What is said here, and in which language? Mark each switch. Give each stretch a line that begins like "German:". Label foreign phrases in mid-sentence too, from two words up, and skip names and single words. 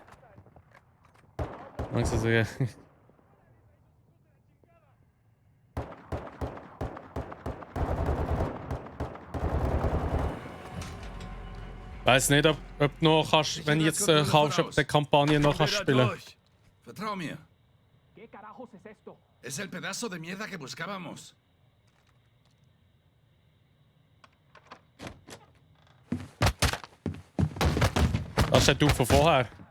German: Langsam sagen. Weiß nicht, ob du noch kannst, wenn du jetzt kaufst, ob du die Kampagne noch kannst spielen. Vertrau mir.
Spanish: ¿Qué carajos es esto? Es el pedazo de mierda que buscábamos.
German: Das ist der Typ von vorher.